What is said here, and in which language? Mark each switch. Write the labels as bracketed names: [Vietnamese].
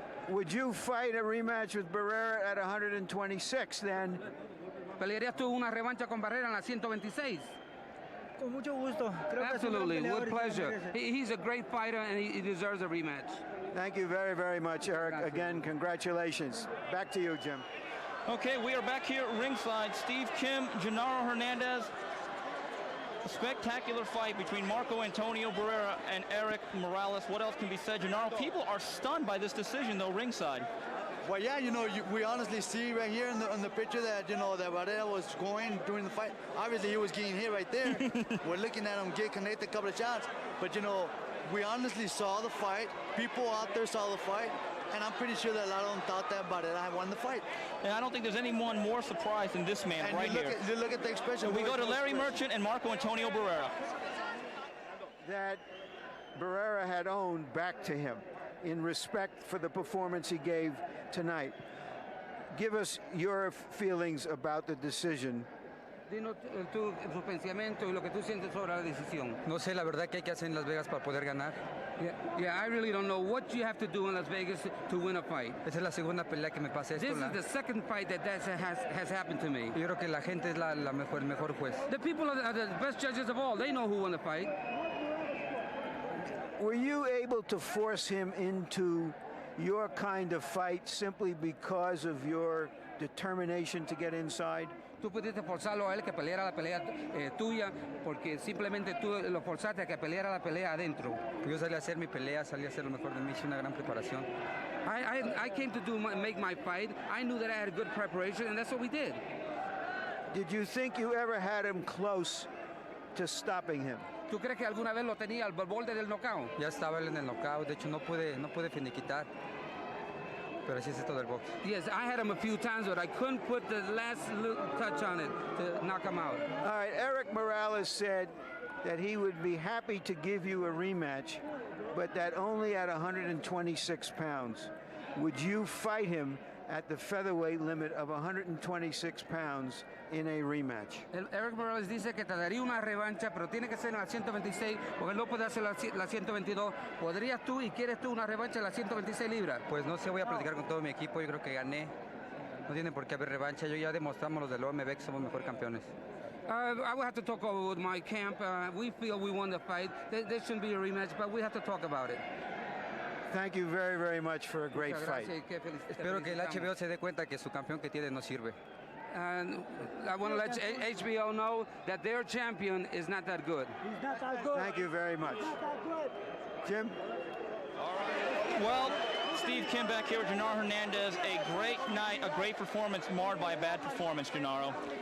[English] Would you fight a rematch with Barrera at 126 then? [Spanish] ¿Pelearías tú una revancha con Barrera en la 126? Con mucho gusto. [English] Absolutely, with pleasure. He's a great fighter and he deserves a rematch. Thank you very, very much, Erik. Again, congratulations. Back to you, Jim. Okay, we are back here at ringside. Steve Kim, Genaro Hernandez. A spectacular fight between Marco Antonio Barrera and Erik Morales. What else can be said, Genaro? People are stunned by this decision, though, ringside. Well, yeah, we honestly see right here in the picture that, that Barrera was going during the fight. Obviously, he was getting hit right there. We're looking at him get connected a couple of shots. But, we honestly saw the fight. People out there saw the fight. And I'm pretty sure that a lot of them thought that Barrera had won the fight. And I don't think there's anyone more surprised than this man right here. You look at the expression. And we go to Larry Merchant and Marco Antonio Barrera. That Barrera had owned back to him in respect for the performance he gave tonight. Give us your feelings about the decision. [Spanish] Dinos tu pensamiento y lo que tú sientes sobre la decisión. No sé la verdad que hay que hacer en Las Vegas para poder ganar. [English] Yeah, I really don't know what you have to do in Las Vegas to win a fight. [Spanish] Esa es la segunda pelea que me pasa esto. [English] This is the second fight that has happened to me. [Spanish] Yo creo que la gente es el mejor juez. [English] The people are the best judges of all. They know who won the fight. Were you able to force him into your kind of fight simply because of your determination to get inside? [Spanish] Tú pudiste forzarlo a él que peleara la pelea tuya porque simplemente tú lo forzaste a que peleara la pelea adentro. Yo salí a hacer mi pelea, salí a hacer lo mejor de mí, hice una gran preparación. [English] I came to make my fight. I knew that I had a good preparation, and that's what we did. Did you think you ever had him close to stopping him? [Spanish] ¿Tú crees que alguna vez lo tenía al borde del knockout? Ya estaba él en el knockout, de hecho no pude finiquitar. Pero así es esto del box. [English] Yes, I had him a few times, but I couldn't put the last little touch on it to knock him out. All right, Erik Morales said that he would be happy to give you a rematch, but that only at 126 pounds. Would you fight him at the featherweight limit of 126 pounds in a rematch? [Spanish] Erik Morales dice que te daría una revancha, pero tiene que ser en la 126, porque no puede hacer la 122. ¿Podrías tú y quieres tú una revancha en la 126 libras? Pues no sé, voy a platicar con todo mi equipo, yo creo que gané. No tiene por qué haber revancha, yo ya demostramos los del OMB que somos mejor campeones. [English] I will have to talk over with my camp. We feel we won the fight. There shouldn't be a rematch, but we have to talk about it. Thank you very, very much for a great fight. [Spanish] Espero que el HBO se dé cuenta que su campeón que tiene no sirve. [English] And I want to let HBO know that their champion is not that good. He's not that good. Thank you very much. He's not that good. Jim? All right. Well, Steve Kim back here with Genaro Hernandez. A great night, a great performance marred by a bad performance, Genaro.